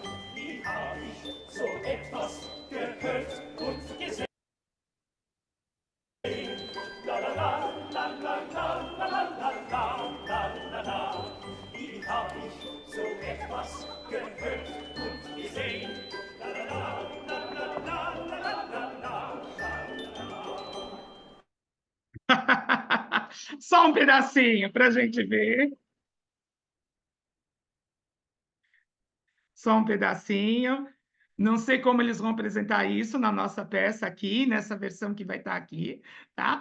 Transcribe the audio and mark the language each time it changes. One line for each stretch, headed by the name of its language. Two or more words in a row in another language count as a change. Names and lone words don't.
German: Wie hab ich so etwas gehört und gesehen? La la la la la la la la la la la. Wie hab ich so etwas gehört und gesehen? La la la la la la la la la.
Portuguese: Só um pedacinho para a gente ver. Só um pedacinho. Não sei como eles vão apresentar isso na nossa peça aqui, nessa versão que vai estar aqui, tá?